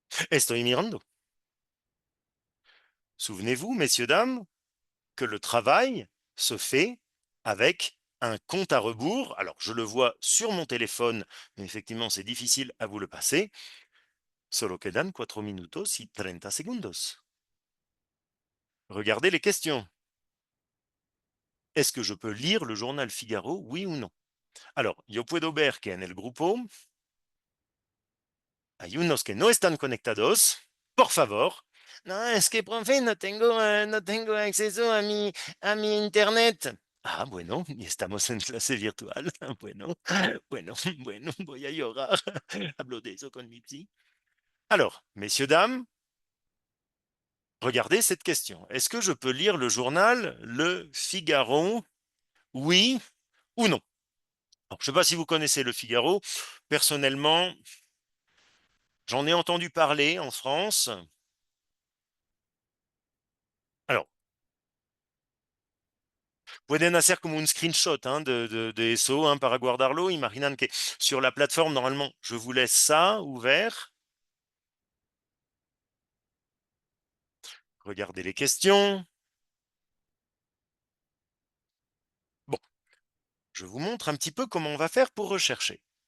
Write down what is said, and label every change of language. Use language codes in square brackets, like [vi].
[es] Estoy mirando. [fr] Souvenez-vous, messieurs, dames, que le travail se fait avec un compte à rebours. Alors, je le vois sur mon téléphone, mais effectivement, c'est difficile à vous le passer. Solo quedan 4 minutos y 30 segundos. Regardez les questions. Est-ce que je peux lire le journal Figaro, oui ou non? Alors, [es] yo puedo ver que en el grupo hay unos que no están conectados. Por favor. No, es que, profe, no tengo acceso a mi internet. Ah, bueno, y estamos en clase virtual. Bueno, bueno, voy a llorar. Hablo de eso con mi psy. [fr] Alors, messieurs, dames, regardez cette question. Est-ce que je peux lire le journal Le Figaro, oui ou non? Alors, je ne sais pas si vous connaissez Le Figaro. Personnellement, j'en ai entendu parler en France. Alors, [es] pueden hacer como un screenshot de eso para guardarlo. Imaginan que [fr] sur la plateforme, normalement, je vous laisse ça ouvert. Regardez les questions. Bon, je vous montre un petit peu comment on va faire pour rechercher.